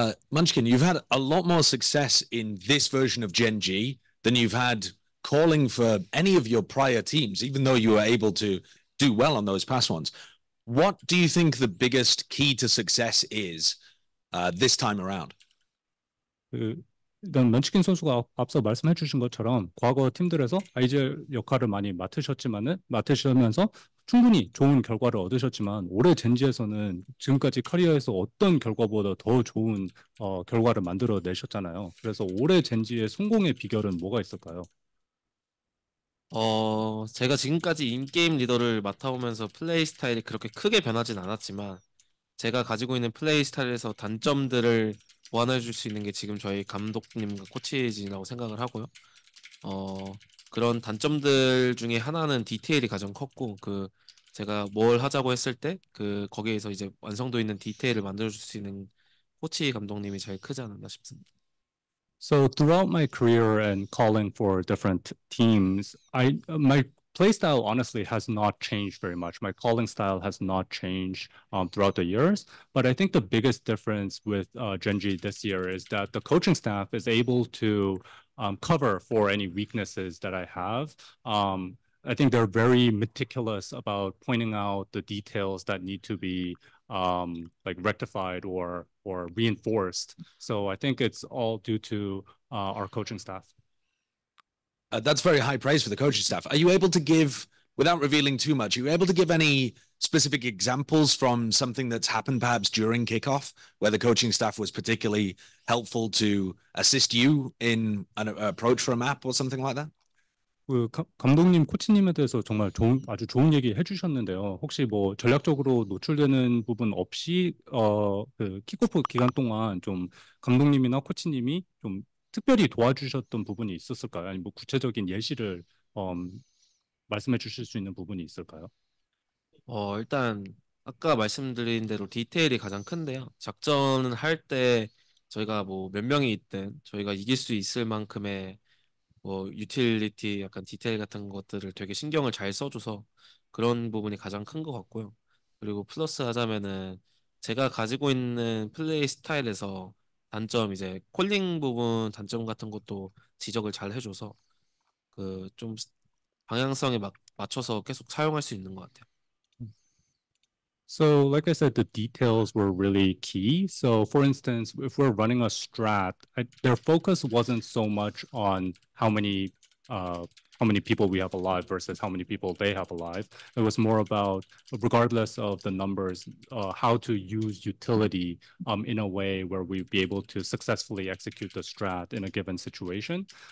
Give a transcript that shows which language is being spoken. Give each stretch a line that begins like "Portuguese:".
English: Munchkin, you've had a lot more success in this version of Gen G than you've had calling for any of your prior teams, even though you were able to do well on those past ones. What do you think the biggest key to success is this time around?
Korean: 일단 먼치킨 선수가 앞서 말씀해 주신 것처럼 과거 팀들에서 아이젤 역할을 많이 맡으시면서 충분히 좋은 결과를 얻으셨지만, 올해 젠지에서는 지금까지 커리어에서 어떤 결과보다 더 좋은 결과를 만들어 내셨잖아요. 그래서 올해 젠지의 성공의 비결은 뭐가 있을까요? 제가 지금까지 인게임 리더를 맡아오면서 플레이 스타일이 그렇게 크게 변하진 않았지만 제가 가지고 있는 플레이 스타일에서 단점들을 보완해 줄 수 있는 게 지금 저희 감독님과 코치진이라고 생각을 하고요. 어, 그런 단점들 중에 하나는 디테일이 가장 컸고 제가 뭘 하자고 했을 때 거기에서 이제 완성도 있는 디테일을 만들어 줄 수 있는 코치 감독님이 제일 크지 않았나 싶습니다.
English: So throughout my career and calling for different teams, my play style honestly has not changed very much. My calling style has not changed throughout the years. But I think the biggest difference with Genji this year is that the coaching staff is able to cover for any weaknesses that I have. I think they're very meticulous about pointing out the details that need to be like rectified or reinforced. So I think it's all due to our coaching staff. That's very high praise for the coaching staff. Are you able to give, without revealing too much, are you able to give any specific examples from something that's happened perhaps during kickoff where the coaching staff was particularly helpful to assist you in an approach for a map or something like that?
Korean: 감독님, 코치님에 대해서 정말 아주 좋은 얘기 해주셨는데요. 혹시 뭐 전략적으로 노출되는 부분 없이 그 킥오프 기간 동안 좀 감독님이나 코치님이 좀 특별히 도와주셨던 부분이 있었을까요? 아니면 뭐 구체적인 예시를 말씀해 주실 수 있는 부분이 있을까요? 일단 아까 말씀드린 대로 디테일이 가장 큰데요. 작전을 할 때 저희가 뭐 몇 명이 있든 저희가 이길 수 있을 만큼의 뭐 유틸리티 약간 디테일 같은 것들을 되게 신경을 잘 써줘서 그런 부분이 가장 큰 것 같고요. 그리고 플러스 하자면은 제가 가지고 있는 플레이 스타일에서 단점 이제 콜링 부분 단점 같은 것도 지적을 잘 해줘서 좀 방향성에 맞춰서 계속 사용할 수 있는 것 같아요.
English: So, like I said, the details were really key. So, for instance, if we're running a strat, their focus wasn't so much on how many people we have alive versus how many people they have alive. It was more about, regardless of the numbers, how to use utility in a way where we'd be able to successfully execute the strat in a given situation.